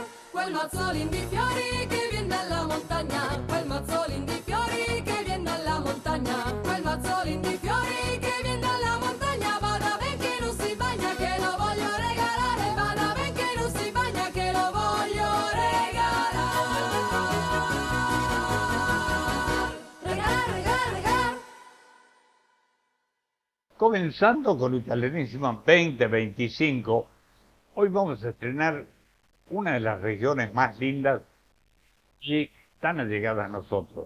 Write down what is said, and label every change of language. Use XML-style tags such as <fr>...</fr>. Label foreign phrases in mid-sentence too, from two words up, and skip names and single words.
<it>Quel mazzolin di fiori che vien dalla montagna, quel mazzolin di fiori che vien dalla montagna, quel mazzolin di fiori che vien dalla montagna, vada ben che non si bagna, che lo voglio regalare, vada ben che non si bagna, che lo voglio regalar, regalar, regalar, regalar.</it> <es>Comenzando con Italianísima 2025, hoy vamos a estrenar una de las regiones más lindas y tan allegadas a nosotros.</es>